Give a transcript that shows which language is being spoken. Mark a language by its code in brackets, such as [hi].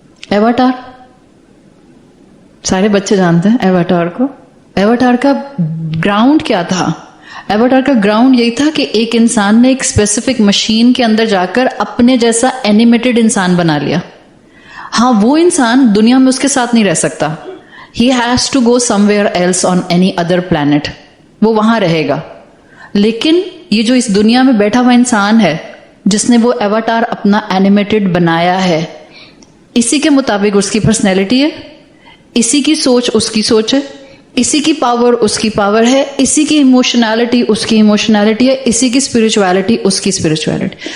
[ur] ایواٹار سارے بچے جانتے ہیں ایواٹار کو. ایواٹار کا گراؤنڈ کیا تھا؟ ایواٹار کا گراؤنڈ یہی تھا کہ ایک انسان نے ایک اسپیسیفک مشین کے اندر جا کر اپنے جیسا اینیمیٹڈ انسان بنا لیا. ہاں وہ انسان دنیا میں اس کے ساتھ نہیں رہ سکتا. [en] He has to go somewhere else on any other planet. [ur] وہ وہاں رہے گا. لیکن یہ جو اس دنیا میں بیٹھا ہوا انسان ہے جس نے وہ ایواٹار اپنا اینیمیٹڈ بنایا ہے، اسی کے مطابق اس کی پرسنالٹی ہے، اسی کی سوچ اس کی سوچ ہے، اسی کی پاور اس کی پاور ہے، اسی کی ایموشنالٹی اس کی ایموشنالٹی ہے، اسی کی اسپرچویلٹی اس کی اسپرچویلٹی.